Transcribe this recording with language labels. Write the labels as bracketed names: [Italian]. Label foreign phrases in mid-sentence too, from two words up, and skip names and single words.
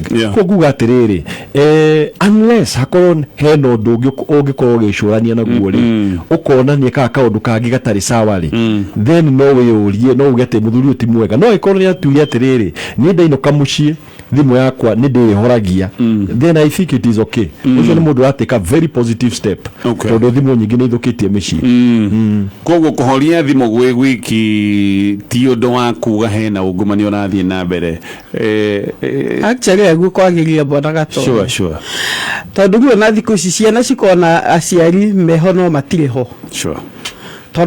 [Kikuyu] Koguo atĩrĩrĩ unless hakorwo he na ũndũ ũngĩ ũngĩkorwo ũgĩcũrania naguo rĩ ũkonania kaũndũ kangĩ gatarĩ sawa rĩ then no wĩyũrie no uge atĩ mũthuri ũyũ ti mwega. No ĩkorwo nĩ atuire atĩrĩrĩ niĩ ndainũka mũciĩ thimũ yakwa nĩ ndĩhoragia [English] then I think it is okay. [Kikuyu] Ũcio nĩ mũndũ atake [English] a very positive step [Kikuyu] tondũ thimũ nyingĩ nĩ ithũkĩtie mĩciĩ. Koguo kũhoria thimũ gwĩ wiki ti ũndũ wa kuga hena ungumania ũrathiĩ na mbere. Actually guo kwagĩria bwana gato. Sure. Tondũ guo na thikũ ici ciana cikona aciari meho no matirĩ ho.